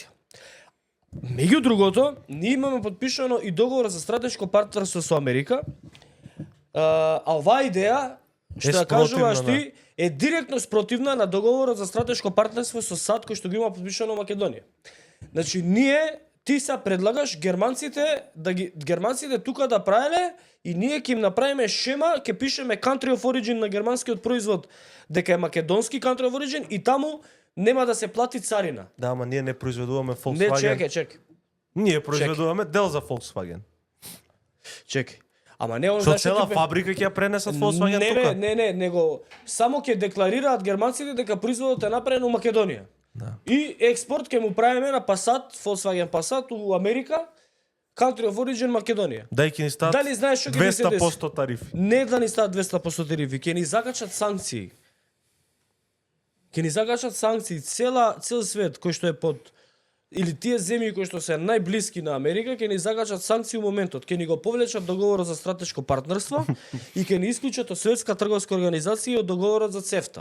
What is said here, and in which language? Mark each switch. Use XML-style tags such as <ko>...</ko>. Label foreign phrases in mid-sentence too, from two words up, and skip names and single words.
<mk>Меѓу другото, ние имаме подпишано и договор за стратешко партнерство со Америка, а оваа идеја, што ја кажуваш ти, е директно спротивна на договорот за стратешко партнерство со САД кој што го има подпишано Македонија. Значи, ти се предлагаш германците тука да правеле и ние ќе им направиме шема, ќе пишеме</mk> <en>country of origin</en> <mk>на германскиот производ дека е македонски</mk> <en>country of origin</en> <mk>и таму нема да се плати царина. Да, ама ние не произведуваме Volkswagen. Не, чекај. Ние произведуваме дел за Volkswagen. Чекај. Ама не Што цела фабрика ќе ја пренесат Volkswagen тука? Не, него само ќе декларираат германците дека производот е направен у Македонија. Да. И експорт ќе му правиме на Passat, Volkswagen Passat у Америка,</mk> <en>country of origin Македонија.</en> <mk>Дај ќе ни стат Дали знаеш што ќе ни се деси? 200% тарифи. Не да ни стават 200% тарифи, ќе ни закачат санкции. Ќе ни закачат санкции цел свет кој што е под или тие земји кои што се најблиски на Америка ќе ни закачат санкции у моментот, ќе ни го повлечат договорот за стратешко партнерство и ќе ни исклучат од Светска трговска организација и од договорот за ЦЕФТА.</mk>